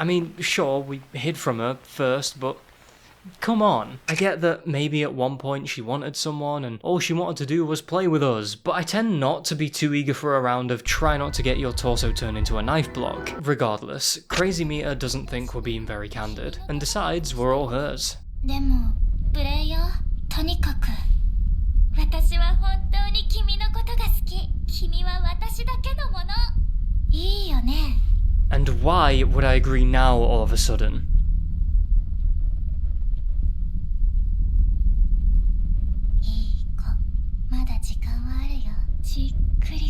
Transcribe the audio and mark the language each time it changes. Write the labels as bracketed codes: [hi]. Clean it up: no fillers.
[en] I mean, sure, we hid from her first, but come on. I get that maybe at one point she wanted someone and all she wanted to do was play with us, but I tend not to be too eager for a round of try not to get your torso turned into a knife block. Regardless, Crazy Mita doesn't think we're being very candid and decides we're all hers. [ja] でもプレイヤーとにかく私は本当に君のことが好き君は私だけのものいいよね [en] And why would I agree now all of a sudden? [ja] いい子まだ時間はあるよじっく